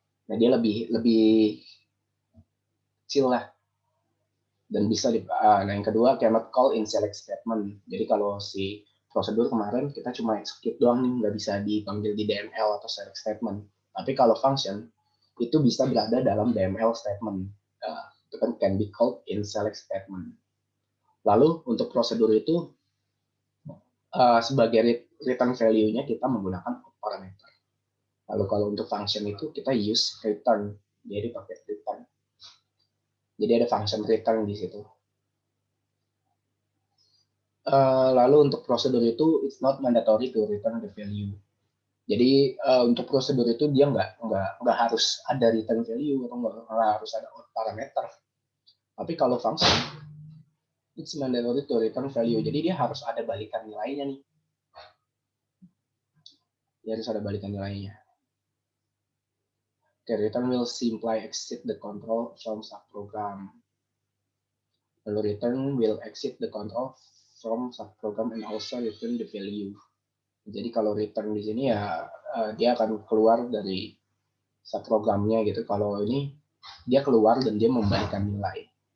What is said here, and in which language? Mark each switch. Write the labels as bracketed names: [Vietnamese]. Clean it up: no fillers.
[Indonesian] Nah, dia lebih kecil lah. Dan bisa nah yang kedua [English] cannot call in select statement. [Indonesian] Jadi kalau si prosedur kemarin kita cuma execute doang nih, nggak bisa dipanggil di DML atau select statement. Tapi kalau function itu bisa berada dalam DML statement. Itu kan [English] can be called in select statement. [Indonesian] Lalu untuk prosedur itu sebagai return value-nya kita menggunakan parameter. Lalu kalau untuk function itu kita use return, jadi pakai return. Jadi ada function return di situ. Lalu untuk prosedur itu [English] it's not mandatory to return the value. [Indonesian] Jadi untuk prosedur itu dia nggak harus ada return value atau nggak harus ada parameter. Tapi kalau [English] function it's mandatory to return value. [Indonesian] Jadi dia harus ada balikan nilainya nih. Dia harus ada balikan nilainya. [English] Okay, return will simply exit the control from subprogram. Lalu return will exit the control from subprogram and also return the value. [Indonesian] Jadi kalau return di sini ya dia akan keluar dari subprogramnya gitu. Kalau ini dia keluar dan dia membalikan nilai.